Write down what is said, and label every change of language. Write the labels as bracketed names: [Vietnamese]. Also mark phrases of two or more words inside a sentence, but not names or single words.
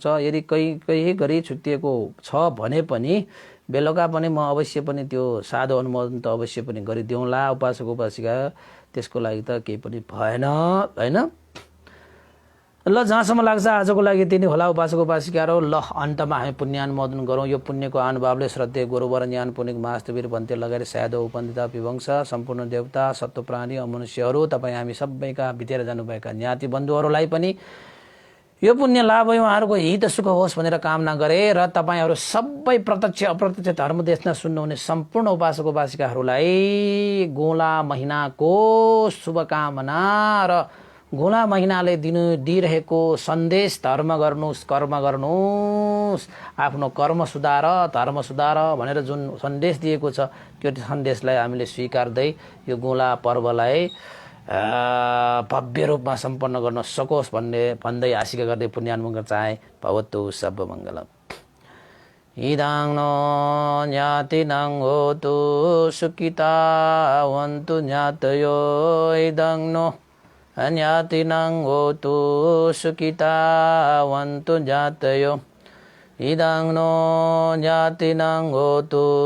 [Nepali] यदि कहीँ गरी छुट्टिएको छ भने पनि बेलुका पनि म अवश्य पनि त्यो साधु अनुमोदन त अवश्य पनि गरिदिउँला उपासक उपासिका, त्यसको लागि त केही पनि भएन हैन। ल जहाँसम्म लाग्छ आजको लागि तिनी होला उपासक उपासिकाहरू। ल अन्तमा हामी पुण्यानुमोदन गरौँ। यो पुण्यको अनुभावले श्रद्धेय गुरुवर ज्ञान पुनिक महास्तवीर भन्ते लगाएर साधु उपन्दिता विवंश सम्पूर्ण देवता सत्व प्राणी मनुष्यहरू तपाईँ हामी सबैका बितेर जानुभएका ज्ञाति बन्धुहरूलाई पनि यो पुण्य लाभ उहाँहरूको हित सुख होस् भनेर कामना गरे र तपाईँहरू सबै प्रत्यक्ष अप्रत्यक्ष धर्म देख्न सुन्नुहुने सम्पूर्ण उपासक उपासिकाहरूलाई गोला महिनाको शुभकामना र गोला महिनाले दिइरहेको सन्देश धर्म गर्नुहोस्, कर्म गर्नुहोस्, आफ्नो कर्म सुधार, धर्म सुधार भनेर जुन सन्देश दिएको छ त्यो सन्देशलाई हामीले स्वीकार्दै यो गोला पर्वलाई भव्य रूपमा सम्पन्न गर्न सकोस् भन्दै आशिका गर्दै पुण्यानुमोदन चाहे। [Pali] भवतु सर्वमङ्गलम्। इदाङ नो ज्ञातिनां होतु सुखितावन्तु ज्ञातयो इदाङ नो ज्ञातिनां होतु सुखितावन्तु ज्ञातयो इदाङ नो ज्ञातिनां होतु